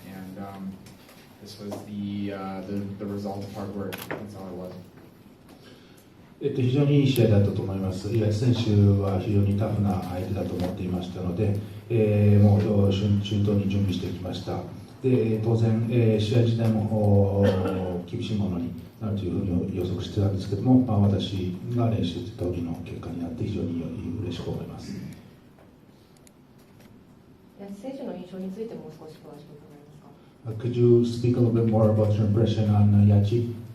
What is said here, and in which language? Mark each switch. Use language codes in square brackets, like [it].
[en] And this was the result of hard work. That's all it was. [ja] 非常にいい試合だったと思います。岩井選手は非常にタフな相手だと思っていましたので、もう周到に準備してきました。で当然、試合自体も厳しいものになるというふうに予測してたんですけども、私が練習してた通りの結果になって非常に嬉しく思います。選手の印象についても少し詳しく伺えますか。 [en] Could you speak a little bit more about your impression on Yachi?